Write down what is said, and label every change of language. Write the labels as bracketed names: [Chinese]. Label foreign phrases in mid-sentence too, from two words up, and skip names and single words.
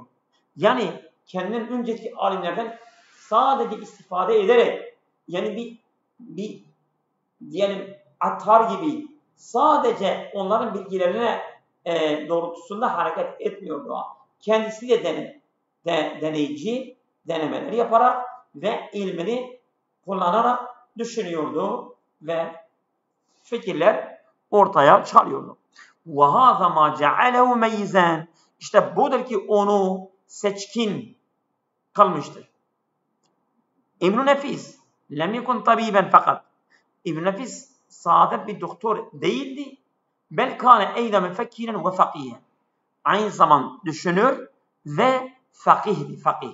[Turkish] Yani kendinden önceki alimlerden sadece istifade ederek, yani bir diyelim atar gibi sadece onların bilgilerine doğrultusunda hareket etmiyordu. Kendisi de deneyici denemeleri yaparak ve ilmini kullanarak düşünüyordu ve fikirler ortaya çıkarıyordu. [Arabic] وَهَذَا مَا جَعَلَهُ مَيِّزًا. [Turkish] İşte budur ki onu seçkin kılmıştır. [Arabic] ابن النفيس لم يكن طبيبا فقط. [Turkish] İbn Nefis sade bir doktor değildi. [Arabic] بل كان أيضا مفكرا وفقيها. [Turkish] Aynı zaman düşünür ve fakihdi, fakih.